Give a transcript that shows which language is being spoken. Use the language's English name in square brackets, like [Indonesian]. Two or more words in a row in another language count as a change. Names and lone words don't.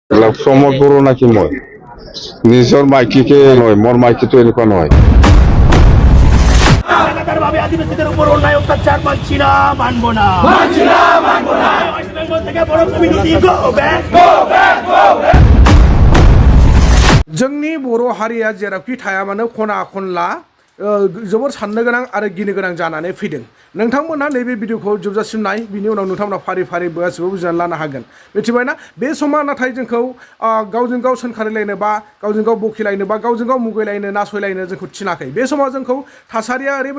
[Assamese] প্ৰমোদ বড়ো নাকি মই নিজৰ মাইকীকে নহয় মোৰ মাইকীটো এনেকুৱা নহয় [Bangla] আদিবাসীদের উপর অন্যায় অত্যাচার মানছি না মানবো না ওয়েস্ট বেঙ্গল থেকে বড় [English] community go back [Bodo] जोंनि बर' हारिया जेरावखि थाया मानो खना खनला जोबोर साननो गोनां आरो गिनो गोनां जानानै फैदों नोंथांमोनहा नैबे भिडिअखौ जोबजासिम नाय बिनि उनाव नोंथांमोना फारि फारि गासिबो बुजिनानै लानो हागोन मिथिबायना बे समा नाथाय जोंखौ गावजों गाव सोंखारिलायनो बा गावजों गाव बखिलायनो बा गावजों गाव मुगैलायनो नासयलायनो जोंखौ थिनाखै बे समाव जोंखौ थासारिया